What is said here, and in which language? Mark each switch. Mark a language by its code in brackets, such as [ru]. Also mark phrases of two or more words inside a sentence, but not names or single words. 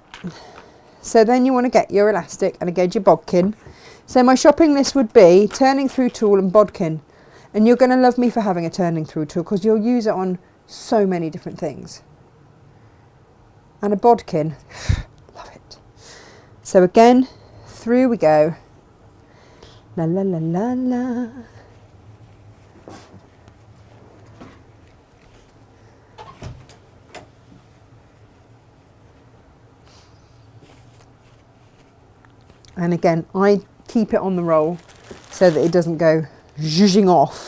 [en] So then you want to get your elastic and again your bodkin. So my shopping list would be turning through tool and bodkin. And you're going to love me for having a turning through tool because you'll use it on so many different things. And a bodkin, love it. So again, through we go. La la la la la. And again, I keep it on the roll so that it doesn't go zhuzhing off.